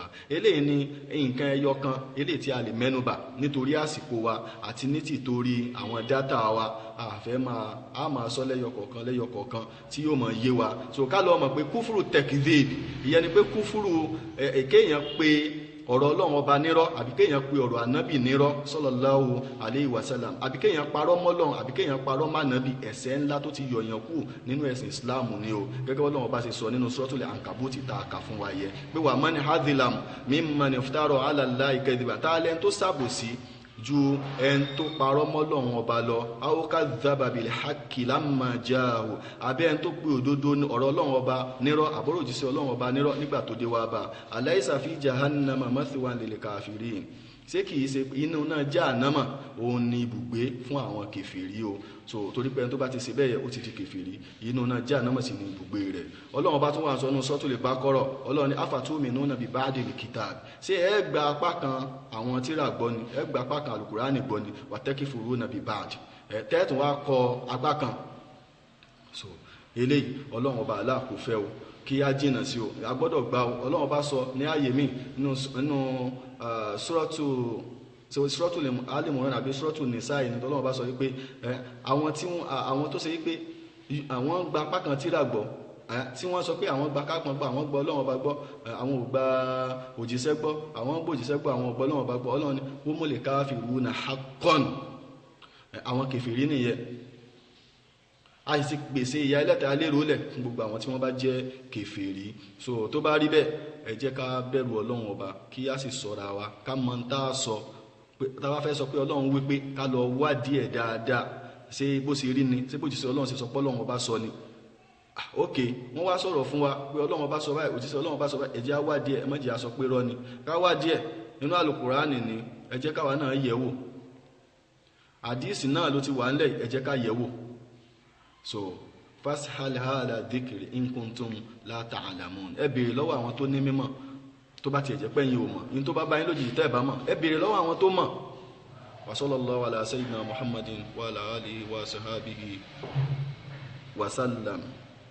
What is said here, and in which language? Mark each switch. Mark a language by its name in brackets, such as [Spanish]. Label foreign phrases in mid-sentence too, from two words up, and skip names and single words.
[Yoruba] Eléyìí ni nǹkan ẹyọ kan eléyìí tí a lè mẹ́nubà nítorí àsìkò wa àti ní tìtorí àwọn dátà wa, àfẹ́ máa sọ lẹ́yọ kọ̀ọ̀kan tí yóò máa yé wa. So ká lọ mọ̀ pé kúfúrú tẹkidéèdì, ìyẹn ni pé kúfúrú kéèyàn pé ọ̀rọ̀ Ọlọ́run ọba nírọ́, àbí kéèyàn pe ọ̀rọ̀ ànábì nírọ́ [Arabic] صلى الله عليه وسلم, [Yoruba] àbí kéèyàn parọ́ mọ́lọ́run, àbí kéèyàn parọ́ mánàbì, ẹ̀ṣẹ̀ ńlá tó ti yọ̀yàn kú nínú ẹ̀sìn Islam ni o. gẹ́gẹ́ Ọlọ́run ọba ṣe sọ nínú Suratul Ankabut tá a kà fún wa yẹ pé [Arabic] ومن أظلم ممن افترى على الله كذبا, [Yoruba] tá a lẹ́ni tó ṣàbòsí ju ẹni tó parọ́ mọ́lọ́run ọba lọ, [Arabic] أو كذب بالحق لما جاءه, [Yoruba] àbí ẹni tó pe òdodo ọ̀rọ̀ Ọlọ́run ọba nírọ́, àbọ̀rọ̀ òjíṣẹ́ Ọlọ́run ọba nírọ́ nígbà tó dé wá bá. [Arabic] أليس في جهنم مثوى للكافرين, [Yoruba] ṣé kìí ṣe inú náà jahannama òun ni ibùgbé fún àwọn kèfèrí o. So torí pé ẹni tó bá ti ṣe bẹ́ẹ̀ ó ti di kèfèrí, inú náà jahannama sì ni ibùgbé rẹ̀. Ọlọ́run bá tún wà sọ nínú Suratul Baqara, Ọlọ́run ní [Arabic] أفتؤمنون ببعض الكتاب, [Yoruba] ṣé ẹ gba apá kan àwọn tírà gbọ́ ni, ẹ gba apá kan alukurani gbọ́ ni, [Arabic] وتكفرون ببعض, [Yoruba] tẹ́ẹ̀tún wá kọ apá kan. So eléyìí Ọlọ́run ọba Allah kò fẹ́ o, kí á jìnà sí o, a gbọ́dọ̀ gbà o. Ọlọ́run bá sọ ní ààyè míì nínú Suratul Al-Imran àbí Suratul Nisa yìí, Ọlọ́run bá sọ wípé àwọn tó ṣe wípé àwọn gba apá kan tírà gbọ́, tí wọ́n sọ pé àwọn gba kápọn gbọ́, àwọn gbọ́ Ọlọ́run bá gbọ́, àwọn ò gba òjíṣẹ́ gbọ́, àwọn gbọ́ òjíṣẹ́ gbọ́, àwọn ò gbọ́ Ọlọ́run bá gbọ́. Ọlọ́run ní [Arabic] هم الكافرون حقا, [Yoruba] àwọn kèfèrí nìyẹn. A sì gbèsè ìyà ẹlẹ́ta lérò lẹ̀ fún gbogbo àwọn tí wọ́n bá jẹ́ kèfèrí. So tó bá rí bẹ́ẹ̀, ẹ jẹ́ ká bẹ̀rù Ọlọ́run ọba, kí a sì ṣọ́ra wa, ká mọ̀ ń tá a sọ pé tá a bá fẹ́ sọ pé Ọlọ́run wí pé ká lọ wádìí ẹ̀ dáadáa, ṣé bó ṣe rí ni, ṣé bó jíṣẹ́ Ọlọ́run ṣe sọ pé Ọlọ́run ọba sọ ni. Ok, wọ́n wá sọ̀rọ̀ fún wa pé Ọlọ́run ọba sọ báyìí, òjíṣẹ́ Ọlọ́run ọba sọ báyìí, ẹ jẹ́ á wádìí ẹ̀, ẹ má jẹ́ á sọ pé rọ́ ni, ká wádìí ẹ̀ nínú Al-Qur'ani ni, ẹ jẹ́ káwa náà yẹ̀ wò, àdíìsì náà ló ti wà ńlẹ̀, ẹ jẹ́ ká yẹ̀ wò. [Arabic] So فاسألوا أهل الذكر إن كنتم لا تعلمون, [Yoruba] ẹ béèrè lọ́wọ́ àwọn tó ní mímọ̀, tó bá tiẹ̀ jẹ́ pé yín ò mọ̀, yín tó bá bá yín lójijì tẹ́ ẹ bá mọ̀, ẹ béèrè lọ́wọ́ àwọn tó mọ̀. [Arabic] وصلى الله على سيدنا محمد وعلى آله وصحبه وسلم.